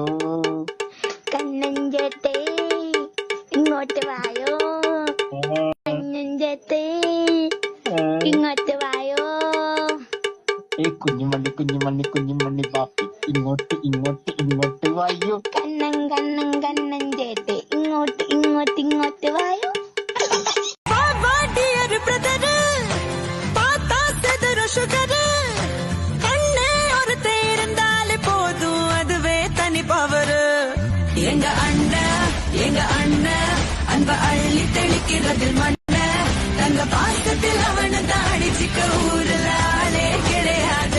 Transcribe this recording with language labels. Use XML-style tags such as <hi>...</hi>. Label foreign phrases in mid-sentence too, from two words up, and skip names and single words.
<ml>കണ്ണൻ ചേട്ടേ ഇങ്ങോട്ട് വായോ, കണ്ണൻ ചേട്ടേ ഇങ്ങോട്ട് വായോ. കുഞ്ഞുമണി കുഞ്ഞുമണി കുഞ്ഞുമണി ബാബേ ഇങ്ങോട്ട് ഇങ്ങോട്ട് ഇങ്ങോട്ട് വായോ, കണ്ണൻ കണ്ണൻ കണ്ണൻ ചേട്ടേ ഇങ്ങോട്ട് ഇങ്ങോട്ട് ഇങ്ങോട്ട് വായോ.</ml> <ta>எங்க அண்ணன் அன்ப அள்ளி தெளிக்கிறதில் மண்ண தங்க பாசத்தில் அவனை தாடிச்சிக்க ஊருல ஆளே கிடையாது.</ta>